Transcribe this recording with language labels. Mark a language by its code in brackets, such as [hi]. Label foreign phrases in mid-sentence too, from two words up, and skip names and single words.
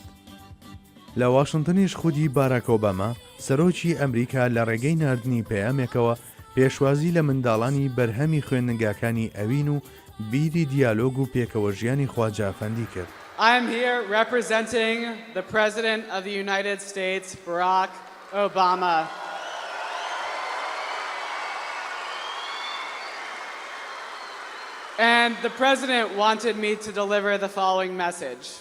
[ckb] لە واشنگتنیش خودی باراک ئۆباما سەرۆکی ئەمریکا لە ڕێگەی ناردنی پەیامێکەوە پێشوازی لە منداڵانی بەرهەمی خوێندنگاکانی ئەوین و بیری دیالۆگ و پێکەوە ژیانی خواجافەندی کرد. [en] I am here representing the President of the United States, Barack Obama. And the President wanted me to deliver the following message.